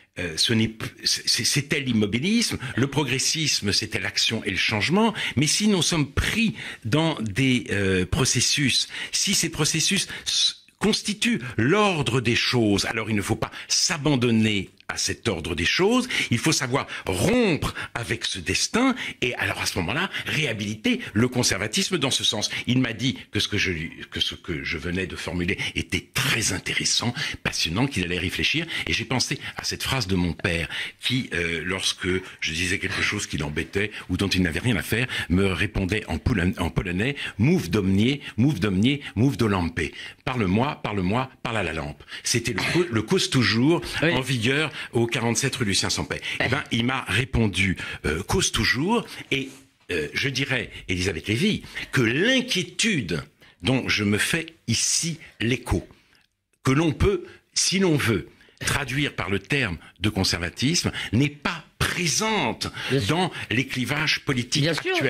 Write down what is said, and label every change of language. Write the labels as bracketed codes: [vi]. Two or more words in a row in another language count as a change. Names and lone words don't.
[fr] c'était l'immobilisme, le progressisme, c'était l'action et le changement, mais si nous sommes pris dans des processus, si ces processus constituent l'ordre des choses, alors il ne faut pas s'abandonner à cet ordre des choses, il faut savoir rompre avec ce destin et alors à ce moment-là réhabiliter le conservatisme dans ce sens. Il m'a dit que ce que je venais de formuler était très intéressant, passionnant, qu'il allait réfléchir et j'ai pensé à cette phrase de mon père qui, lorsque je disais quelque chose qui l'embêtait ou dont il n'avait rien à faire, me répondait en polonais « [pl] Mów do mnie, mów do lampy ». [fr] Parle-moi, parle à la lampe. C'était le cause toujours en vigueur au 47 rue Lucien Sampey. Eh ben, il m'a répondu cause toujours et je dirais, Elisabeth Lévy, que l'inquiétude dont je me fais ici l'écho, que l'on peut, si l'on veut, traduire par le terme de conservatisme, n'est pas présente dans les clivages politiques actuels.